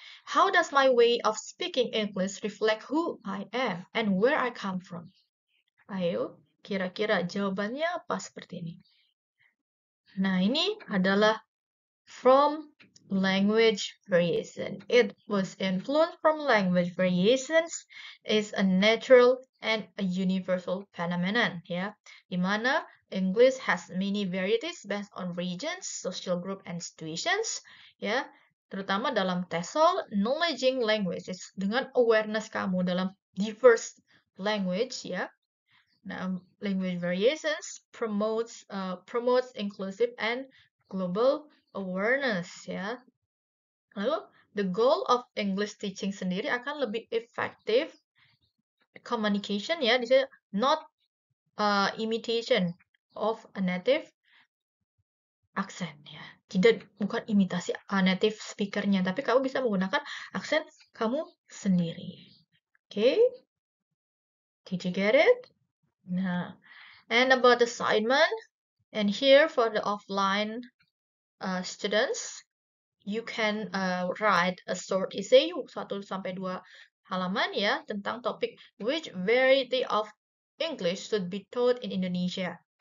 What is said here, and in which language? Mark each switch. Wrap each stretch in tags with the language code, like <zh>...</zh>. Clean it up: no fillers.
<en>How does my way of speaking English reflect who I am and where I come from?</en> <id>Ayo, kira-kira jawabannya apa seperti ini? Nah, ini adalah</id> <en>from language variation. It was influenced from language variations is a natural and a universal phenomenon, ya.</en> <id>Di mana</id> <en>English has many varieties based on regions, social group, and situations, ya.</en> <id>Terutama dalam TESOL,</id> <en>knowledging languages</en> <id>dengan awareness kamu dalam</id> <en>diverse language,</en> <id>ya.</id> <en>Now, language variations promotes inclusive and global awareness ya.</en> <id>Lalu,</id> <en>the goal of English teaching</en> <id>sendiri akan lebih</id> <en>effective communication</en> <id>ya, di sini</id> <en>not imitation of a native accent ya.</en> <id>Bukan imitasi native speakernya, tapi kamu bisa menggunakan aksen kamu sendiri.</id> <en>Okay? Did you get it? Nah, and about assignment, and here for the offline students, you can write a short essay 1-2</en> <id>halaman ya tentang topik</id> <en>which variety of English should be taught in Indonesia.</en>